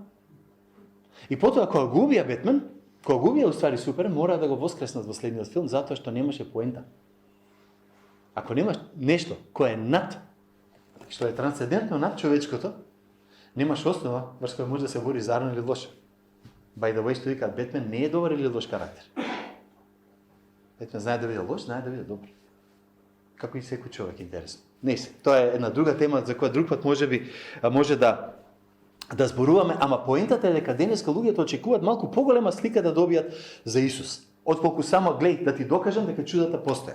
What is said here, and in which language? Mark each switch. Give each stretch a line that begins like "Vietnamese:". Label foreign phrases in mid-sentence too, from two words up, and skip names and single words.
Macedonian: И потоа кога го убија Бетмен, кога го убија уствари Супермен, мора да го воскреснат во следниот филм затоа што немаше поента. Ако немаш нешто кое е над, што е трансцендентно над човечкото, немаш основа врз која може да се бори зарно или лошо.
English: By the way,
Macedonian: што викаат, Бетмен не е добар или лош карактер. Бетмен знае да биде лош, знае да биде добар. Како и секој човек, интересно. Не се, тоа е една друга тема за која друг пат може да зборуваме, ама поентата е дека денеска луѓето очекуваат малку поголема слика да добијат за Исус, отколку само глеј да ти докажам дека чудата постојат.